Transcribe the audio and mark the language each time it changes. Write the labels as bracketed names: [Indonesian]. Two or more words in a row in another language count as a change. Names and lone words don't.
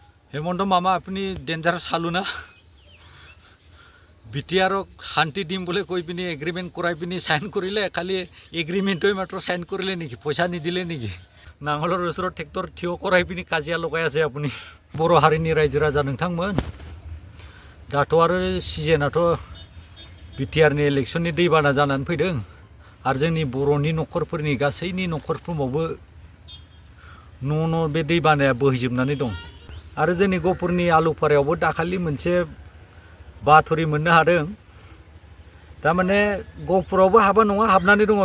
[Assamese] হেমন্ত মামা আপুনি ডেঞ্জাৰ চালো না বিটিআৰক শান্তি দিম বুলি কৈ পিনি এগ্ৰিমেণ্ট কৰাই পিনি সাইন কৰিলে খালি এগ্ৰিমেণ্টই মাত্ৰ সাইন কৰিলে নেকি পইচা নিদিলে নেকি নাঙলৰ ওচৰত ট্ৰেক্টৰ থিয় কৰাই পিনি কাজিয়া লগাই আছে আপুনি [Bodo] बर' हारिनि रायजो राजा नोंथांमोन दाथ' आरो सिजोनाथ' बिटिआरनि इलेक्शननि दैबाना जानानै फैदों आरो जोंनि बर'नि न'खरफोरनि गासैनि न'खरफ्रोमावबो न' बे दैबानाया बोहैजोबनानै दं आरो जोंनि गहपुरनि आलुफारायावबो दाखालि मोनसे बाथुरि मोननो हादों तारमाने गहपुरावबो हाबा नङा हाबनानै दङ